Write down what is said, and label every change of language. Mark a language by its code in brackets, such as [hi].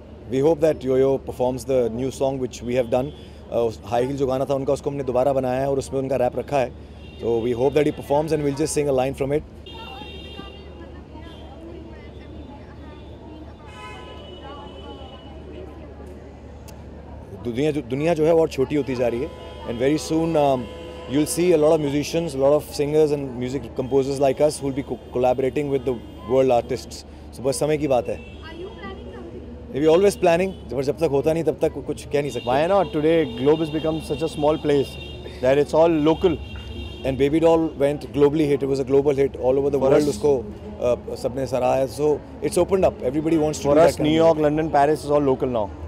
[en] We hope that Yo-Yo performs the new song which we have done. [hi] High heel जो गाना था उनका, उसको हमने दोबारा बनाया है और उसमें उनका रैप रखा है. [en] तो we hope that he performs and will just sing a line from it. दुनिया जो है और छोटी होती जा रही है, and very soon you will see a lot of musicians, lot of singers and music composers like us who will be collaborating with the world artists. So बस समय की बात है. [hi] We always planning, but जब तक होता नहीं तब तक कुछ कह नहीं सकते. [en] Why not? Today globe has become such a small place that it's all local. And Baby Doll went globally hit. It was a global hit all over the world. उसको सबने सराहा. So it's opened up. Everybody wants to. For us, New York, London, Paris is all local now.